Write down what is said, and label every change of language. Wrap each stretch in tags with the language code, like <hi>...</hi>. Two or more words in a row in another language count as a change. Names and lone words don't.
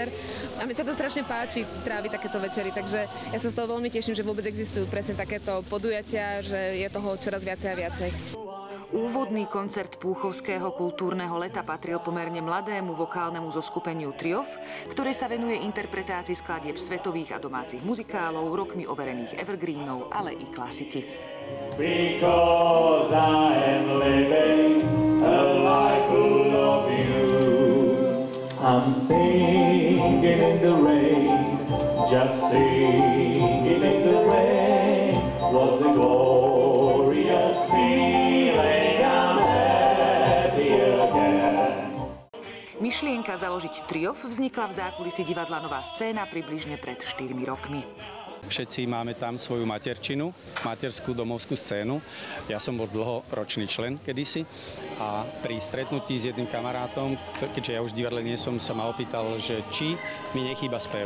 <sk>A mi sa to strašne páči tráviť takéto večery, takže ja sa z toho veľmi teším, že vôbec existujú presne takéto podujatia, že je toho čoraz viacej a viacej. Úvodný koncert Púchovského kultúrneho leta patril pomerne mladému vokálnemu zoskupeniu Triof, ktoré sa venuje interpretácii skladieb svetových a domácich muzikálov, rokmi overených evergreenov, ale i klasiky.</sk> <en>Because I am living a life full of you. I'm singing in the rain, just singing in the rain. What a glorious feeling.</en> <sk>Myšlienka založiť Triof vznikla v zákulisí divadla Nová scéna približne pred 4 rokmi. Všetci máme tam svoju materčinu, materskú domovskú scénu. Ja som bol dlhoročný člen kedysi a pri stretnutí s jedným kamarátom, keďže ja už v divadle nie som, sa ma opýtal, že či mi nechýba spev.</sk>